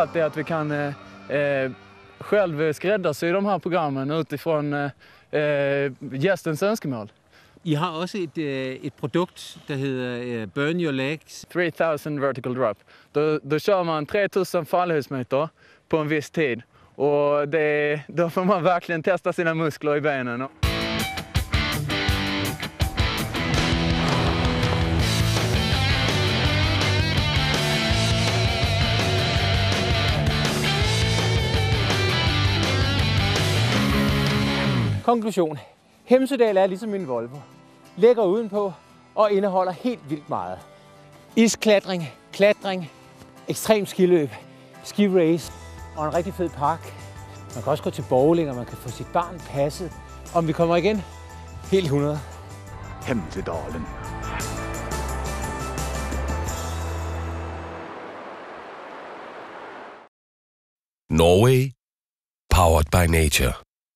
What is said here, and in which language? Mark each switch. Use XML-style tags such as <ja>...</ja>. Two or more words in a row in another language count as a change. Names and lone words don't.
<sv>allt är att vi kan själv skräddarsy de här programmen utifrån gästens önskemål.</sv> <da>I har også et produkt, der hedder Burn Your Legs.</da> <en>3000 vertical drop.</en> <sv>Då kör man 3000 fallhöjdsmeter på en viss tid. Och då får man verkligen testa sina muskler i benen.</sv> <da>Konklusion. Hemsedal er ligesom en Volvo. Lægger udenpå og indeholder helt vildt meget. Isklatring, klatring, ekstrem skiløb, skirace og en rigtig fed park. Man kan også gå til bowling, og man kan få sit barn passet. Om vi kommer igen, helt 100. Hemsedalen.</da> <en>Norway, powered by nature.</en>